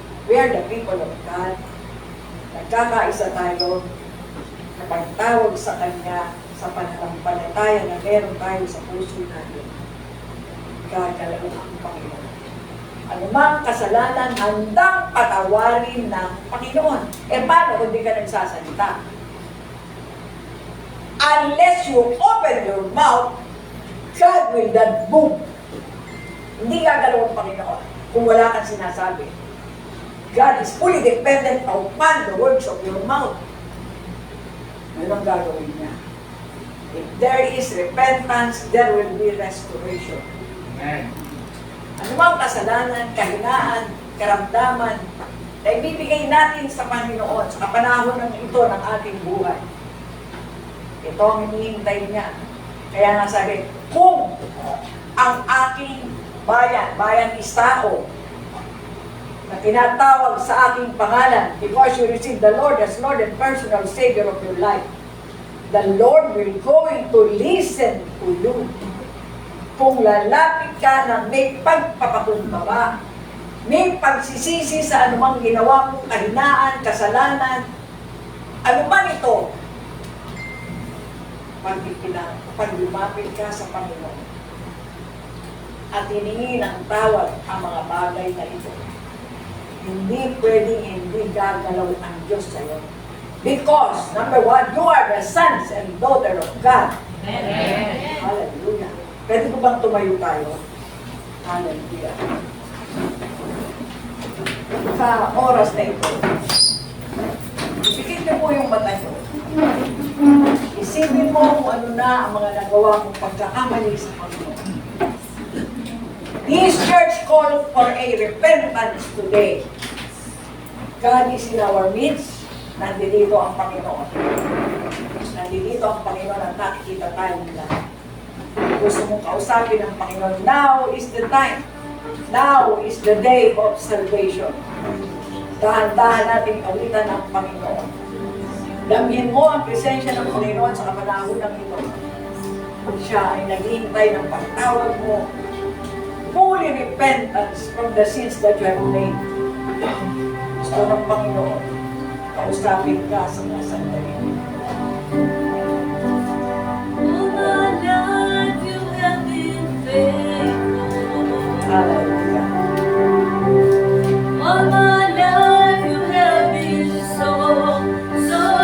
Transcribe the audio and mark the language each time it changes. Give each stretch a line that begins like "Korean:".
English: We are the people of God.
Filipino: Nagkakaisa tayo na pagtawag sa Kanya sa pananampalataya na meron tayo sa puso natin. Gagalaw ang Panginoon. Anumang kasalanan, handang patawarin ng Panginoon. Paano kung di ka nagsasalita?
English: Unless you open your mouth, God will not move.
Filipino: Hindi gagalaw ang Panginoon kung wala kang sinasabi.
English: God is fully dependent upon the words of your mouth.
Filipino: Ano ang gagawin niya?
English: If there is repentance, there will be restoration. Amen.
Filipino: Anumang kasalanan, kahinaan, karamdaman, na ibibigay natin sa Panginoon sa kapanahon ng ito ng ating buhay. Ito ang hinihintay niya. Kaya nga sabi, kung ang aking bayan is tao, na tinatawag sa aking pangalan,
English: because you receive the Lord as Lord and personal Savior of your life, the Lord will going to listen to you.
Filipino: Kung lalapit ka na may pagpapakumbaba, may pagsisisi sa anumang ginawa mong kahinaan, kasalanan, anuman ito, pag lumapit ka sa Panginoon at hiningin ang tawad ang mga bagay na ito, hindi pwedeng hindi gagalaw ang Diyos sa iyo.
English: Because, number one, you are the sons and daughter of God. Amen.
Filipino: Hallelujah. Pwede ko bang tumayo tayo? Hallelujah. Sa oras na ito, isipin niyo po yung mata niyo. Isipin mo kung ano na ang mga nagawa mong pagkakamali sa Panginoon.
English: This church called for a repentance today. God is in our midst.
Filipino: Nandito ang Panginoon. Nandito ang Panginoon at nakikita tayo nila. Gusto mong kausapin ang Panginoon.
English: Now is the time. Now is the day of salvation.
Filipino: Dahan-dahan natin kawitan ang Panginoon. Damhin mo ang presensya ng Panginoon sa kapanahon ng ito. Kung siya ay naghihintay ng pagtawag mo,
English: fully repentance from the sins that you have made.
Filipino: Gusto ng Panginoon, kausapin ka sa mga sandali.
English: All my life you have been faithful. Hallelujah. All my life you have been so, so